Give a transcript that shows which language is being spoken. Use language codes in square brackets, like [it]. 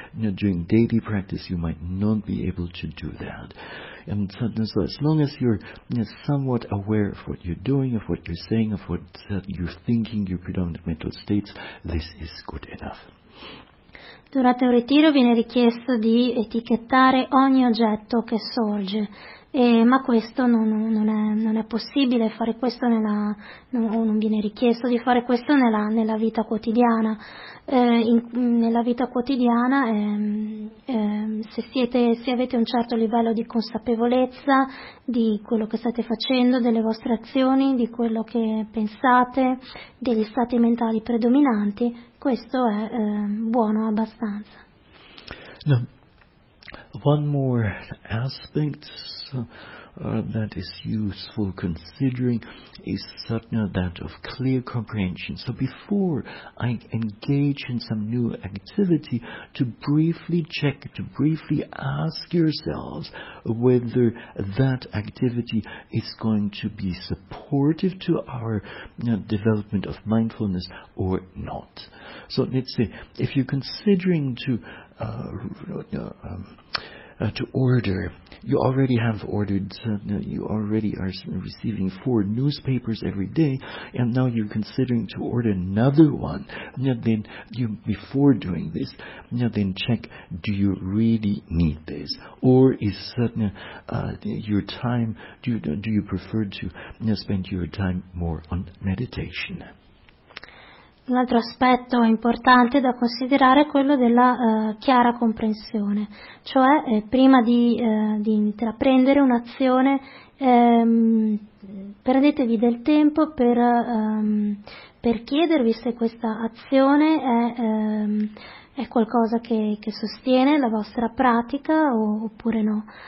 [en] During daily practice, you might not be able to do that. And so as long as you're somewhat aware of what you're doing, of what you're saying, of what you're thinking, your predominant mental states, this is good enough. [it] Durante un ritiro viene richiesto di etichettare ogni oggetto che sorge. Ma questo non è possibile fare questo non viene richiesto di fare questo nella vita quotidiana. Nella vita quotidiana, se avete un certo livello di consapevolezza di quello che state facendo, delle vostre azioni, di quello che pensate, degli stati mentali predominanti, questo è buono abbastanza. No. [en] One more aspect that is useful considering is satna, that of clear comprehension. So before I engage in some new activity, to briefly check, to briefly ask yourselves whether that activity is going to be supportive to our development of mindfulness or not. So let's say, if you're considering to order, you already have ordered, you already are receiving 4 newspapers every day, and now you're considering to order another one, then you, before doing this, then check, do you really need this? Or is your time, do you prefer to spend your time more on meditation? [it] Un altro aspetto importante da considerare è quello della chiara comprensione, cioè prima di intraprendere un'azione prendetevi del tempo per chiedervi se questa azione è qualcosa che sostiene la vostra pratica oppure no.